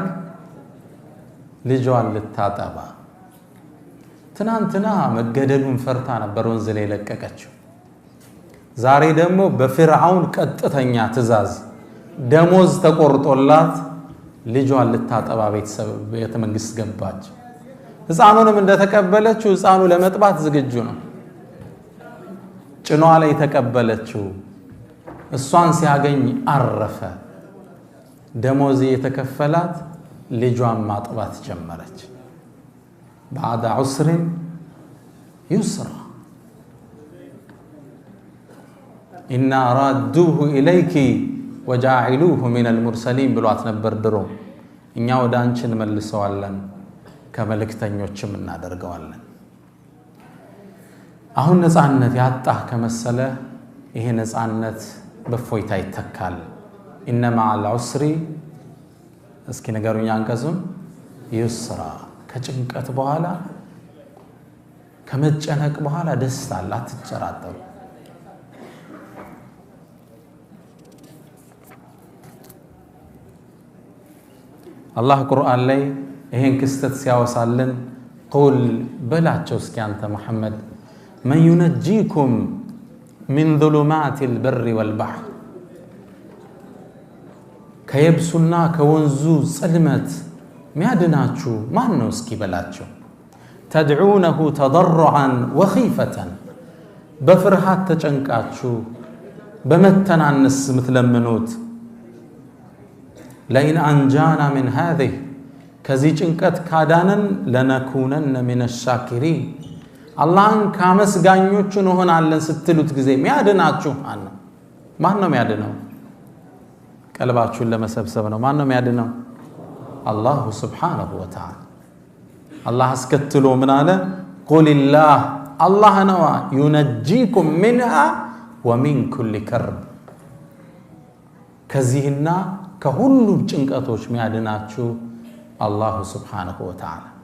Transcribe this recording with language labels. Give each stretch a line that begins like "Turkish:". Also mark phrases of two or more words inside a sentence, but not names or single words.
Amharic: ልጇን ልታጠባ። ትናንትና መገደሉን ፈርታ ነበር ወንዝ ላይ ለቀቀችው። ዛሬ ደግሞ በፊርዓውን ቀጥተኛ ትእዛዝ ደሞዝ ተቆርጦላት ልጇን ልታጠባ ቤተ መንግስት ገባች። ህፃኑንም እንደተቀበለችው ህፃኑ ለመጥባት ዝግጁ ነው። ጭኗ ላይ ተቀበለችው። እሷን ሲያገኝ አረፈ። ደሞዝ የተከፈላት ልጇን ማጥባት ጀመረች።
Arabic: بعد عسر يسرا إنا رادوه إليك وجاعلوه من المرسلين
Amharic: ብሏት ነበር ድሮ። እኛ ወደ አንቺ እንመልሰዋለን ከመልእክተኞችም እናደርገዋለን። አሁን ነፃነት ያጣህ ከመሰለ ይሄ ነፃነት በፎይታ ይተካል።
Arabic: إن مع العسر
Amharic: እስኪ ነገሩኛ አንቀጹም ይስራ። ከጭንቀት በኋላ ከመጨነቅ በኋላ ደስታ አለ፣ አትጨራጠሩ። አላህ ቁርአን ላይ ይሄን ክስተት ሲያወሳልን ቁል በላቸው እስኪ አንተ መሐመድ
Arabic: من ينجيكم من ظلمات البر والبحر
Amharic: ከየብሱና ከወንዙ ጽልመት ሚያድናችሁ ማን ነው እስኪ በላቸው።
Arabic: تدعونه تضرعا وخفية
Amharic: በፍርሃት ተጨንቃችሁ በመተናነስ ምትለምኑት
Arabic: لئن أنجانا من هذه
Amharic: ከዚህ ጭንቀት ካዳነን
Arabic: لنكونن من الشاكرين
Amharic: አላህን ካመስጋኞቹ እንሆናለን ስትሉት ጊዜ ሚያድናችሁ ማን ነው ሚያድነው? ቀልባችሁን ለመሰብሰብ ነው። ማን ነው ሚያድነው?
Arabic: الله سبحانه وتعالى።
Amharic: አላህ አስከትሎ ምን አለ? ቁልላህ አላህ ነዋ
Arabic: ينجيكم منها ومن كل كرب
Amharic: ከዚህና ከሁሉም ጭንቀቶች ሚያድናችሁ
Arabic: الله سبحانه وتعالى።